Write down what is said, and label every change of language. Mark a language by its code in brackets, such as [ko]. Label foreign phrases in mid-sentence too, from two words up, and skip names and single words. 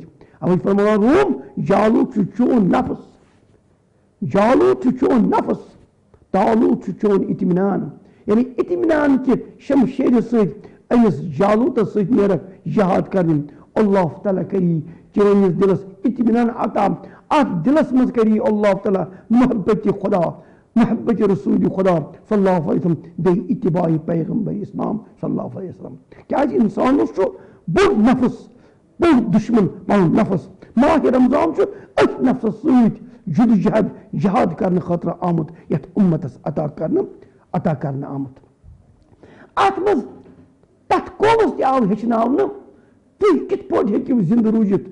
[ks] اوے فرماوان روم جالوٗت چھُ چون نفس جالوٗت چھُ چون نفس طالوٗت چھُ چون اطمینان. یعنی اطمینان کہِ شمشیرِ سۭتۍ أمِس جالوٗتس سۭتۍ نیرکھ جہاد کرنہِ. اللہ تعالیٰ کری چٲنِس دلس اطمینان عطا. اتھ دلس منٛز کری اللہ تعالیٰ محبت خدا محبت رسول خدا [ar] صلی اللہ علیہ وسلم [ks] بیٚیہِ اتباع پیغمبر اسلام [ar] صلی اللہ علیہ وسلم. [ks] کیازِ انسانس چھُ بوٚڑ نفس بوٚڑ دشمن پنُن نفس. ماہ رمضان چھُ أتھۍ نفسس سۭتۍ جدوجہد جہاد کرنہٕ خٲطرٕ آمُت یتھ اُمتس عطا کرنہٕ آمُت. اتھ منٛز تتھ قومس تہِ آو ہیٚچھناونہٕ تُہۍ کِتھ پٲٹھۍ ہیٚکِو زندٕ روٗزِتھ.